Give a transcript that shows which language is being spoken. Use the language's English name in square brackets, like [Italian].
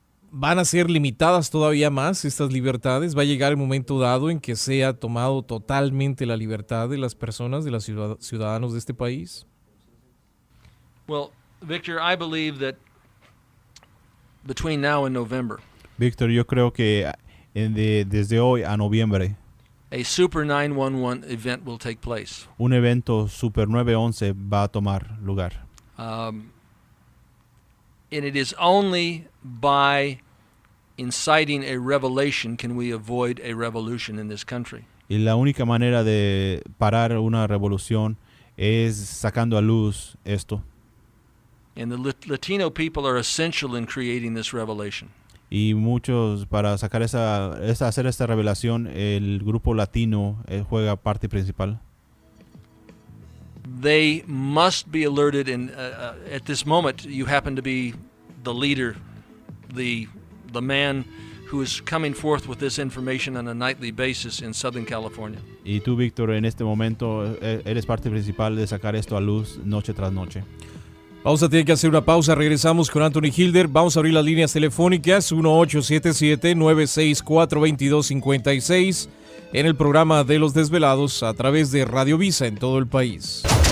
[Spanish] ¿Van a ser limitadas todavía más estas libertades? ¿Va a llegar el momento dado en que sea tomado totalmente la libertad de las personas, de los ciudadanos de este país? [English] Well, Victor, I believe that between now and November, [Spanish] Víctor, yo creo que desde hoy a noviembre, [English] a Super 911 event will take place. [Spanish] un evento Super 911 va a tomar lugar. [English] And it is only by inciting a revelation can we avoid a revolution in this country. [Spanish] Y la única manera de parar una revolución es sacando a luz esto. [English] And the Latino people are essential in creating this revelation. [Spanish] Y muchos, para sacar hacer esta revelación, el grupo latino juega parte principal. [English] They must be alerted, and at this moment you happen to be the leader, the man who is coming forth with this information on a nightly basis in Southern California. [Spanish] Y tú, Víctor, en este momento eres parte principal de sacar esto a luz noche tras noche. Vamos a tener que hacer una pausa. Regresamos con Anthony Hilder. Vamos a abrir las líneas telefónicas 1877-964-2256 en el programa de Los Desvelados a través de Radio Visa en todo el país.